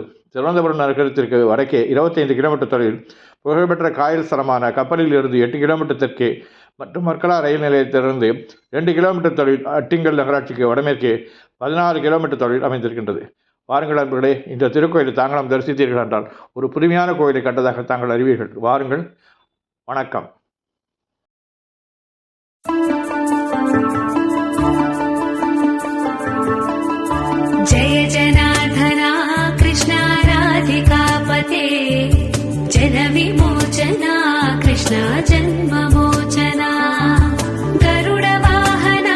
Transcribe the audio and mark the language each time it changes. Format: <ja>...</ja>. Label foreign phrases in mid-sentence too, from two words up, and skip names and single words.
<ta>திருவனந்தபுரம் நகரத்திற்கு வடக்கே 25 கிலோமீட்டர் தொலைவில் புகழ்பெற்ற காயல் ஸ்தலமான கப்பலில் இருந்து 8 கிலோமீட்டர் தெற்கே மற்றும் மர்கலா ரயில் நிலையத்திலிருந்து 2 கிலோமீட்டர் தொலைவில் அட்டிங்கல் நகராட்சிக்கு வடமேற்கே 16 கிலோமீட்டர் தொலைவில் அமைந்திருக்கின்றது. வாருங்கள் அன்பர்களே, இந்த திருக்கோயிலை தாங்களும் தரிசித்தீர்கள் என்றால் ஒரு புதுமையான கோயிலை கண்டதாக தாங்கள் அறிவீர்கள். வாருங்கள். வணக்கம்.</ta> <sa>जय जनार्दना कृष्णा राधिकापते जन विमोचना कृष्णा जन्ममोचना गरुडवाहना</sa>